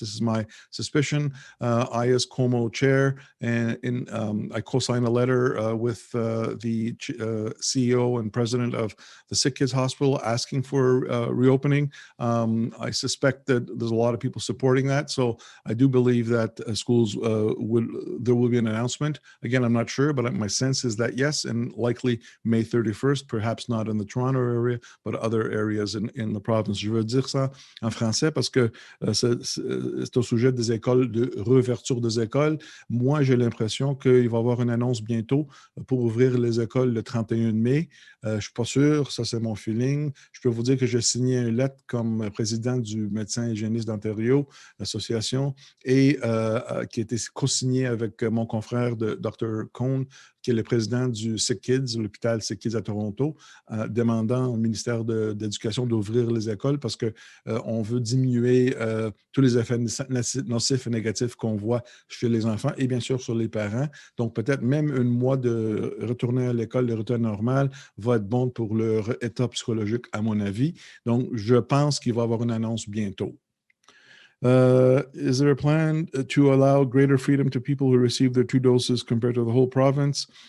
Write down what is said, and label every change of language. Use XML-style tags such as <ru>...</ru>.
<en>This is my suspicion. I, as Como chair, and I co-signed a letter with the CEO and president of the Sick Kids Hospital asking for reopening. I suspect that there's a lot of people supporting that. So I do believe that schools there will be an announcement. Again, I'm not sure, but my sense is that yes, and likely May 31st, perhaps not in the Toronto area, but other areas in the province.</en> <fr>Je veux dire ça en français parce que c'est au sujet des écoles, de réouverture des écoles. Moi, j'ai l'impression qu'il va y avoir une annonce bientôt pour ouvrir les écoles le 31 mai. Je ne suis pas sûr, ça c'est mon feeling. Je peux vous dire que j'ai signé une lettre comme président du médecin hygiéniste d'Ontario, l'association, et qui a été co-signée avec mon confrère de Dr. Cohn, qui est le président du Sick Kids, l'hôpital Sick Kids à Toronto, demandant au ministère de l'Éducation d'ouvrir les écoles parce qu'on veut diminuer tous les effets nocifs et négatifs qu'on voit chez les enfants et bien sûr sur les parents. Donc peut-être même un mois de retourner à l'école, de retour normal, va être bon pour leur état psychologique, à mon avis. Donc je pense qu'il va y avoir une annonce bientôt.</fr> <en>Is there a plan to allow greater freedom to people who receive their 2 doses compared to the whole province?</en>